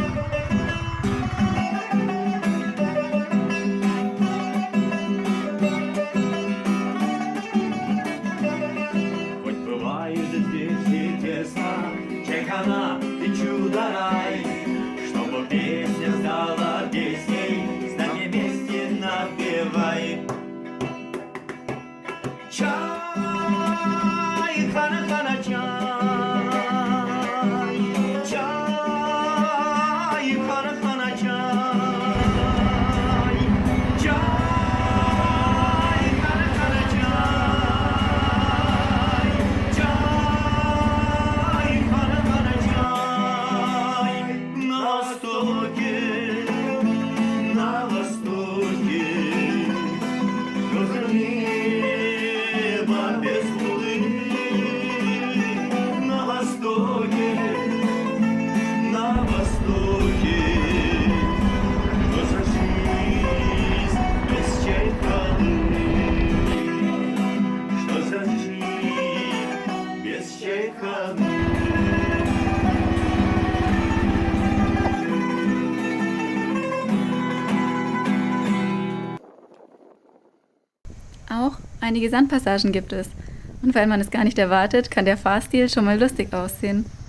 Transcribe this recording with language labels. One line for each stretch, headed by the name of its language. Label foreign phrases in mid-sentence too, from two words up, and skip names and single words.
Russian: Хоть бывает здесь и тесно, чайкана и чудо-рай, чтобы песня стала песней, с нами вместе напевай. Чай, хана-хана, чай, чай, хана-хана, чай, чай, хана-хана, чай, чай, хана-хана, чай. На востоке, что за небо без луны? На востоке, что за жизнь без чайканы? Что за жизнь без чайканы?
German: Auch einige Sandpassagen gibt es. Und weil man es gar nicht erwartet, kann der Fahrstil schon mal lustig aussehen.